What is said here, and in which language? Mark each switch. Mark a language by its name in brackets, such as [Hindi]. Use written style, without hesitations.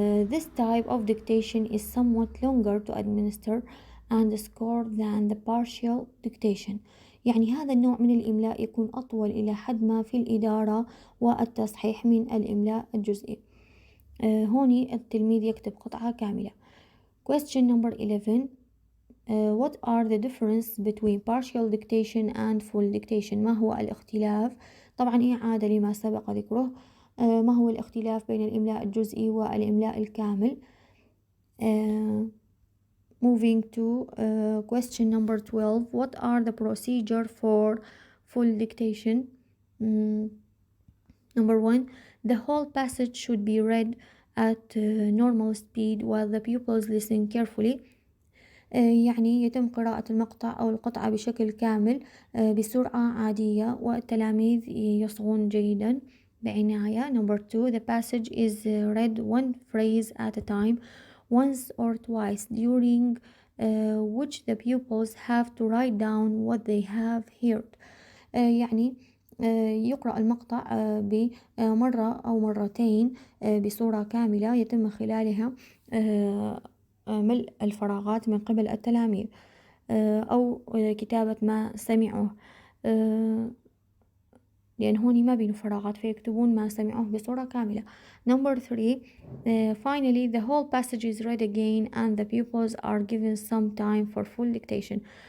[English] This type of dictation is somewhat longer to administer and score than the partial dictation. [Arabic] يعني هذا النوع من الإملاء يكون أطول إلى حد ما في الإدارة والتصحيح من الإملاء الجزئي. هوني التلميذ يكتب قطعة كاملة. [English] Question number 11. What are the difference between partial dictation and full dictation? [Arabic] ما هو الاختلاف؟ طبعا إعادة لما سبق ذكره. ما هو الاختلاف بين الإملاء الجزئي والإملاء الكامل؟ [English] Moving to question number 12. What are the procedure for full dictation? Number 1. The whole passage should be read at normal speed while the pupils listen carefully. [Arabic] يعني يتم قراءة المقطع أو القطعة بشكل كامل بسرعة عادية والتلاميذ يصغون جيدا بعناية. [English] Number 2. The passage is read one phrase at a time, once or twice, during which the pupils have to write down what they have heard. [Arabic] يعني يقرأ المقطع بمرة أو مرتين بصورة كاملة يتم خلالها ملء الفراغات من قبل التلاميذ أو كتابة ما سمعوه، لأن هوني ما بينه فراغات فيكتبون ما سمعوه بصورة كاملة. [English] Number 3. Finally, the whole passage is read again and the pupils are given some time for full dictation.